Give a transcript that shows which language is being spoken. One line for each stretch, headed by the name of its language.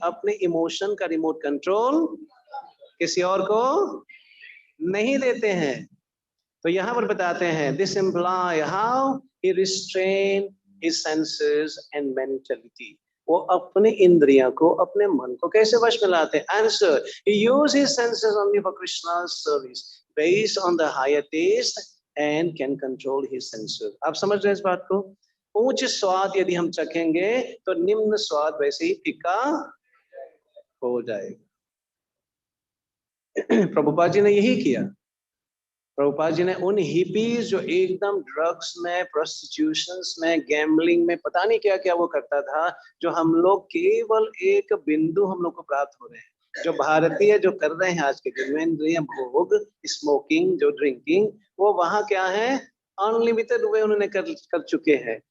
Hindi: अपने इमोशन का remote control किसी और को नहीं देते हैं। तो यहाँ पर बताते हैं,
English: This imply how he restrain his senses and mentality.
Hindi: वो अपने इंद्रियों को, अपने मन को कैसे वश में लाते हैं?
English: Answer, he use his senses only for Krishna's service based on the higher taste and can control his senses।
Hindi: आप समझ रहे हैं इस बात को? उच्च स्वाद यदि हम चखेंगे तो निम्न स्वाद वैसे ही फीका हो जाएगा। प्रभुपाद जी ने यही किया। प्रभुपाद जी ने उन हिपीज जो एकदम ड्रग्स में, प्रोस्टिट्यूशंस में, गैम्बलिंग में, पता नहीं क्या क्या वो करता था, जो हम लोग केवल एक बिंदु हम लोग को प्राप्त हो रहे हैं, जो भारतीय जो कर रहे हैं आज के दिन में, इंद्रिय भोग, स्मोकिंग, जो ड्रिंकिंग, वो वहाँ क्या है, अनलिमिटेड वे उन्होंने कर चुके हैं।